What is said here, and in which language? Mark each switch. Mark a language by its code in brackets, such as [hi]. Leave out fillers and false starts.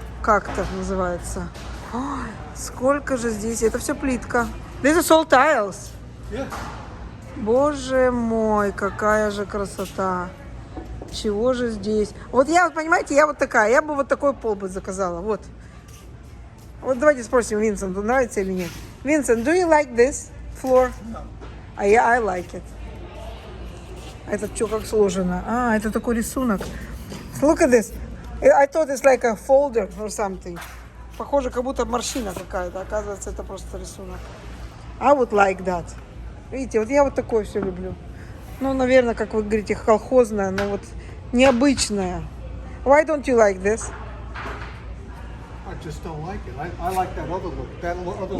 [ru] Как это называется? Ой, сколько же здесь? Это все плитка. [en] This is all tiles. Yeah. [ru] Боже мой, какая же красота. Чего же здесь? Вот я, вот, понимаете, я вот такая. Я бы вот такой пол бы заказала. Вот. Вот давайте спросим Винсенту, нравится или нет. [en] Винсент, do you like this floor? [ru] А я, [en] I like it. [ru] Это что, как сложено? А, это такой рисунок. [en] Look at this. I thought it's like a folder or something. [ru] Похоже, как будто морщина какая-то. Оказывается, это просто рисунок. [en] I would like that. [ru] Видите, вот я вот такое все люблю. Ну, наверное, как вы говорите, колхозное, но вот необычное. [en] Why don't you like this? I just don't like it. I like that other look. That other look